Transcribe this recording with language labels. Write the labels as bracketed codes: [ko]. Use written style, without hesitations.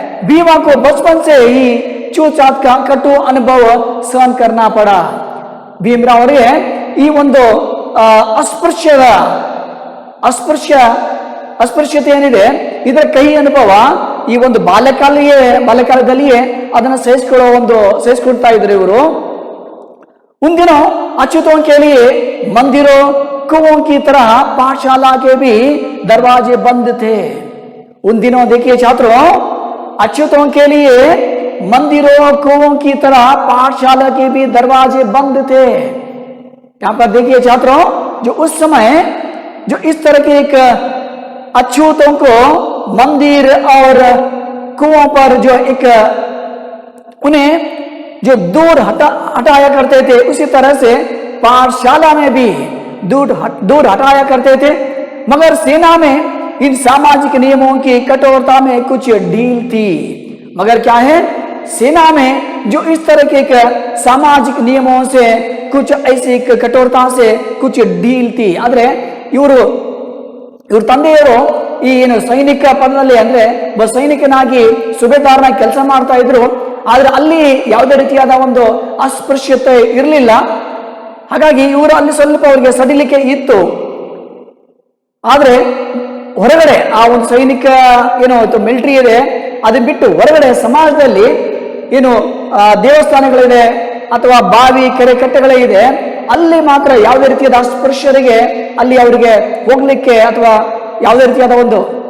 [hi] भीमा को बचपन से ही छूतछात का कटु अनुभव सहन करना पड़ा. [kn] ಭೀಮರಾವ್ ಅವರಿಗೆ ಈ ಒಂದು ಅಸ್ಪೃಶ್ಯತೆ ಏನಿದೆ ಇದರ ಕಹಿ ಅನುಭವ ಈ ಒಂದು ಬಾಲ್ಯಕಾಲದಲ್ಲಿಯೇ ಅದನ್ನು ಸಹಿಸಿಕೊಳ್ತಾ ಇದ್ರು ಇವರು. [hi] उन दिनों अछूतों के लिए मंदिरों कुओं की तरह पाठशाला के भी दरवाजे बंद थे. उन दिनों देखिए छात्रों, अछूतों के लिए मंदिरों कुओं की तरह पाठशाला के भी दरवाजे बंद थे. यहां पर देखिए छात्रों, जो उस समय जो इस तरह के एक अछूतों को मंदिर और कुओं पर जो एक उन्हें जो दूर हटाया करते थे, उसी तरह से पाठशाला में भी दूर हटाया करते थे. मगर सेना में इन सामाजिक नियमों की कठोरता में कुछ ढील थी. मगर क्या है, सेना में जो इस तरह के सामाजिक नियमों से कुछ ऐसी कठोरता से कुछ ढील थी. [kn] आದ್ರೆ ಇವರು ತಂದೆಯವರು ಈ ಏನು ಸೈನಿಕ ಪದದಲ್ಲಿ ಅಂದ್ರೆ ಒಬ್ಬ ಸೈನಿಕನಾಗಿ ಸುಬೇದಾರನಾಗಿ ಕೆಲಸ ಮಾಡ್ತಾ ಇದ್ರು. ಆದ್ರೆ ಅಲ್ಲಿ ಯಾವುದೇ ರೀತಿಯಾದ ಒಂದು ಅಸ್ಪೃಶ್ಯತೆ ಇರಲಿಲ್ಲ. ಹಾಗಾಗಿ ಇವರು ಅಲ್ಲಿ ಸ್ವಲ್ಪ ಅವರಿಗೆ ಸಡಿಲಿಕೆ ಇತ್ತು. ಆದ್ರೆ ಹೊರಗಡೆ ಆ ಒಂದು ಸೈನಿಕ ಏನು ಮಿಲಿಟರಿ ಇದೆ ಅದನ್ನ ಬಿಟ್ಟು ಹೊರಗಡೆ ಸಮಾಜದಲ್ಲಿ ಏನು ದೇವಸ್ಥಾನಗಳಿದೆ ಅಥವಾ ಬಾವಿ ಕೆರೆ ಕಟ್ಟೆಗಳೇ ಇದೆ, ಅಲ್ಲಿ ಮಾತ್ರ ಯಾವುದೇ ರೀತಿಯಾದ ಅಸ್ಪೃಶ್ಯರಿಗೆ ಅಲ್ಲಿ ಅವರಿಗೆ ಹೋಗ್ಲಿಕ್ಕೆ ಅಥವಾ ಯಾವುದೇ ರೀತಿಯಾದ ಒಂದು